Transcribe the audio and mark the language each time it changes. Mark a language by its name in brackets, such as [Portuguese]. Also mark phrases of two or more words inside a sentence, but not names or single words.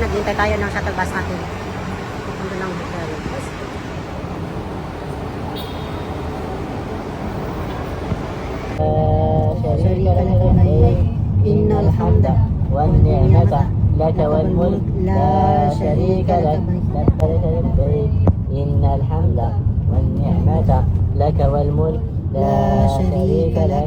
[Filipino] Naghintay tayo ng [English] shuttle bus [Filipino] natin. Pupunta ng hotel. [Arabic] شريك لك لبيك إن الحمد والنعمة لك والملك لا شريك لك لبيك لبيك إن الحمد والنعمة لك والملك لا شريك لك